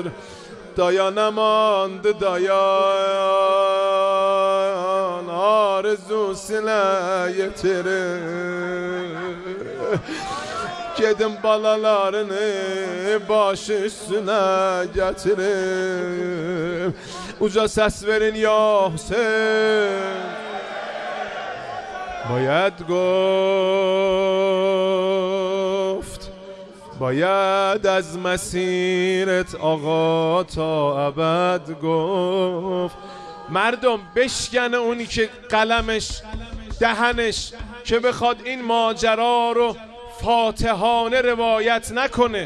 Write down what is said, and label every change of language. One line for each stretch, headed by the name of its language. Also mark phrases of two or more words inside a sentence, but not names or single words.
Azerbaijani: Dayanamadı dayan arzusinə yetirir. Gedim balalarını başı üstünə gətirim. Uca səs verin ya Hüseyin.
Persian: باید گفت باید از مسیرت آقا تا ابد گفت. مردم بشکنه اونی که قلمش دهنش که بخواد این ماجرا رو فاتحانه روایت نکنه.